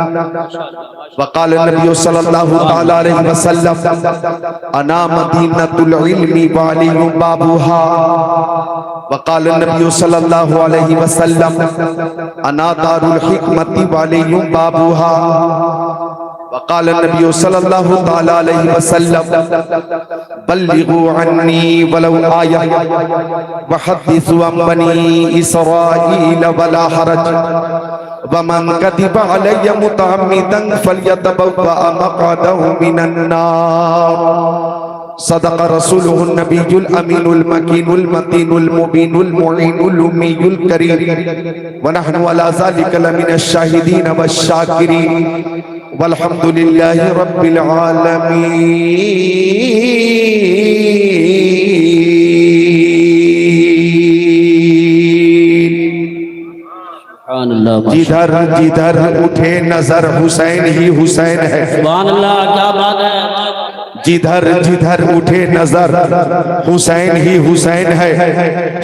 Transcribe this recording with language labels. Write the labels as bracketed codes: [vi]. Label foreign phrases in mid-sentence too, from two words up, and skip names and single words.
[ar] وقال النبي صلى الله تعالى عليه وسلم أنا مدينة العلم وعلي بابها. وقال النبي صلى الله عليه وسلم أنا دار الحكمة وعلي بابها. وقال النبي صلى الله تعالى عليه وسلم بلغوا عني ولو آية وحدثوا عن بني إسرائيل ولا حرج ومن كذب علي متعمدا فليتبوأ مقعده من النار. صدق رسوله النبي الأمين المكين المتين المبين المعين الأمي الكريم ونحن على ذلك لمن الشاهدين والشاكرين والحمد لله رب العالمين. [ur] جدھر جدھر اٹھے نظر حسین ہی حسین ہے. [ar] سبحان اللہ, [ur] کیا بات ہے. جدھر جدھر اٹھے نظر حسین ہی حسین ہے.